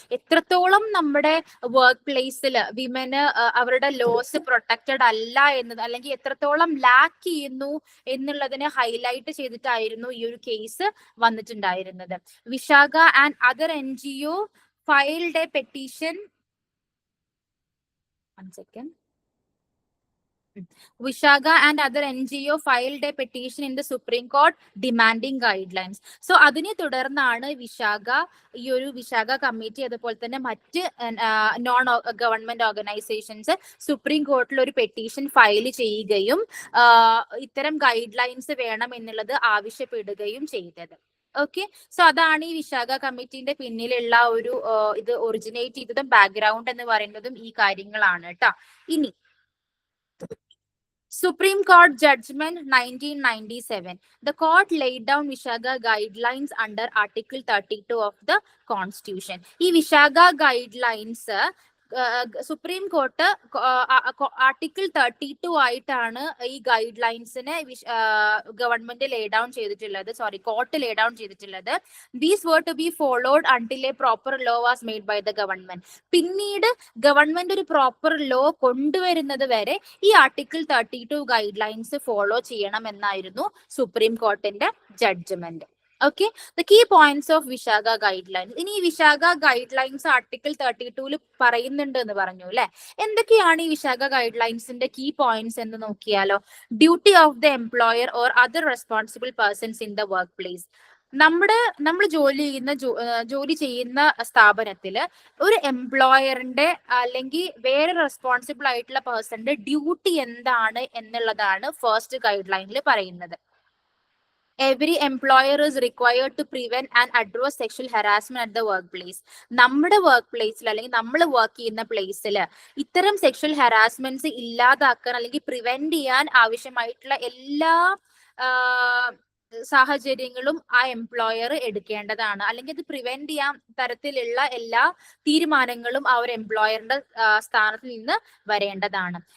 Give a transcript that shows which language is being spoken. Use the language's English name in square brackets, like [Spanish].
[Malayalam] എത്രത്തോളം നമ്മുടെ വർക്ക് പ്ലേസിൽ വിമന് അവരുടെ ലോസ് പ്രൊട്ടക്റ്റഡ് അല്ല എന്നത് അല്ലെങ്കിൽ എത്രത്തോളം ലാക്ക് ചെയ്യുന്നു എന്നുള്ളതിനെ ഹൈലൈറ്റ് ചെയ്തിട്ടായിരുന്നു ഈ ഒരു കേസ് വന്നിട്ടുണ്ടായിരുന്നത്. [English] Vishaka and other NGO filed a petition 1 second. Vishaga and other NGO filed a petition in the Supreme Court demanding guidelines. [Malayalam] So അതിനെ തുടർന്നാണ് ഈ ഒരു വിശാഖ കമ്മിറ്റി അതുപോലെ തന്നെ മറ്റ് നോൺ ഗവൺമെന്റ് ഓർഗനൈസേഷൻസ് സുപ്രീം കോർട്ടിൽ ഒരു പെറ്റീഷൻ ഫയൽ ചെയ്യുകയും ഇത്തരം ഗൈഡ് ലൈൻസ് വേണം എന്നുള്ളത് ആവശ്യപ്പെടുകയും ചെയ്തത്. ഓക്കെ, സോ അതാണ് ഈ വിശാഖ കമ്മിറ്റിന്റെ പിന്നിലുള്ള ഒരു ഇത് ഒറിജിനേറ്റ് ചെയ്തതും ബാക്ക്ഗ്രൗണ്ട് എന്ന് പറയുന്നതും ഈ കാര്യങ്ങളാണ് കേട്ടോ. [English] ഇനി Supreme Court Judgment 1997. The court laid down Vishaga guidelines under Article 32 of the Constitution. [Malayalam] ഈ Vishakha guidelines supreme court article 32 ആയിട്ടാണ് ഈ ഗൈഡ് ലൈൻസിനെ ഗവൺമെന്റ് ലേ ഡൗൺ ചെയ്തിട്ടുള്ളത്, കോർട്ട് ലേ ഡൗൺ ചെയ്തിട്ടുള്ളത്. [English] These were to be followed until a proper law was made by the government. [Malayalam] പിന്നീട് government ഒരു proper law കൊണ്ടുവരുന്നത് വരെ ഈ ആർട്ടിക്കിൾ 32 ഗൈഡ് ലൈൻസ് ഫോളോ ചെയ്യണം എന്നായിരുന്നു supreme കോർട്ടിന്റെ judgement. Okay, [English] The key points of Vishaka guidelines. [Malayalam] ഇനി ഈ വിശാഖ ഗൈഡ് ലൈൻസ് ആർട്ടിക്കിൾ 32 പറയുന്നുണ്ട് എന്ന് പറഞ്ഞു അല്ലെ. എന്തൊക്കെയാണ് ഈ വിശാഖ ഗൈഡ് ലൈൻസിന്റെ കീ പോയിന്റ്സ് എന്ന് നോക്കിയാലോ. [English] Duty of the employer or other responsible persons in the workplace. [Malayalam] നമ്മൾ ജോലി ചെയ്യുന്ന സ്ഥാപനത്തില് ഒരു എംപ്ലോയറിന്റെ അല്ലെങ്കിൽ വേറെ റെസ്പോൺസിബിൾ ആയിട്ടുള്ള പേഴ്സന്റെ ഡ്യൂട്ടി എന്താണ് എന്നുള്ളതാണ് ഫസ്റ്റ് ഗൈഡ് ലൈനിൽ പറയുന്നത്. [English] Every employer is required to prevent and address sexual harassment at the workplace. [Malayalam] നമ്മുടെ വർക്ക് പ്ലേസിൽ അല്ലെങ്കിൽ നമ്മൾ വർക്ക് ചെയ്യുന്ന പ്ലേസിൽ ഇത്തരം സെക്ഷൽ ഹരാസ്മെന്റ്സ് ഇല്ലാതാക്കാൻ അല്ലെങ്കിൽ പ്രിവെന്റ് ചെയ്യാൻ ആവശ്യമായിട്ടുള്ള എല്ലാ സാഹചര്യങ്ങളും ആ എംപ്ലോയർ എടുക്കേണ്ടതാണ്, അല്ലെങ്കിൽ അത് പ്രിവെന്റ് ചെയ്യാൻ തരത്തിലുള്ള എല്ലാ തീരുമാനങ്ങളും ആ ഒരു എംപ്ലോയറിന്റെ സ്ഥാനത്ത് നിന്ന് വരേണ്ടതാണ്.